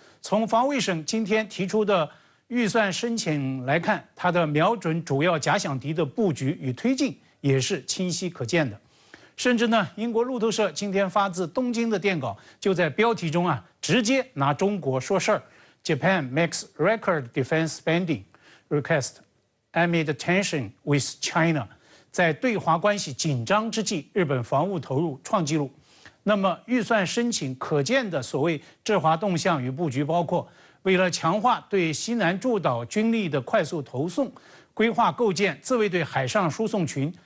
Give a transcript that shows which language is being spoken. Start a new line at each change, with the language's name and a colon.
Chinese: 从防卫省今天提出的预算申请来看，它的瞄准主要假想敌的布局与推进也是清晰可见的。甚至呢，英国路透社今天发自东京的电稿就在标题中啊，直接拿中国说事儿。
English: Japan makes record defense spending request amid tension with China。
Chinese: 在对华关系紧张之际，日本防务投入创纪录。那么预算申请可见的所谓制华动向与布局，包括为了强化对西南诸岛军力的快速投送，规划构建自卫队海上输送群。